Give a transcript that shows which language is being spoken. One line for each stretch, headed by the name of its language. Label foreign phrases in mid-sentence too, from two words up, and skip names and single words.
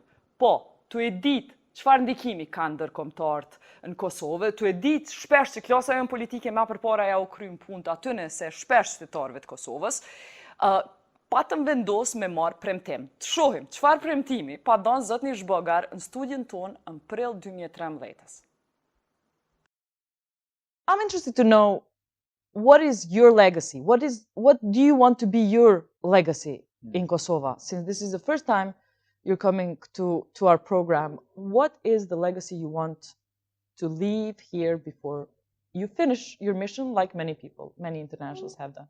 Albanian: Po, tu e ditë çfarë ndikimi kanë ndërkombëtarët në Kosovë, tu e ditë shpesh që klasa jonë politike ma përpara ja u kryen punët atyne se shpesh qytetarëve të Kosovës, patëm vendos me marë premtim. Të shohim çfarë premtimi pa dhënë zotni Zhbogar në studion tonë në prill 2013.
English: I'm interested to know what is your legacy? What do you want to be your legacy in Kosovo? Since this is the first time you're coming to our program, what is the legacy you want to leave here before you finish your mission, like many people, many internationals have done?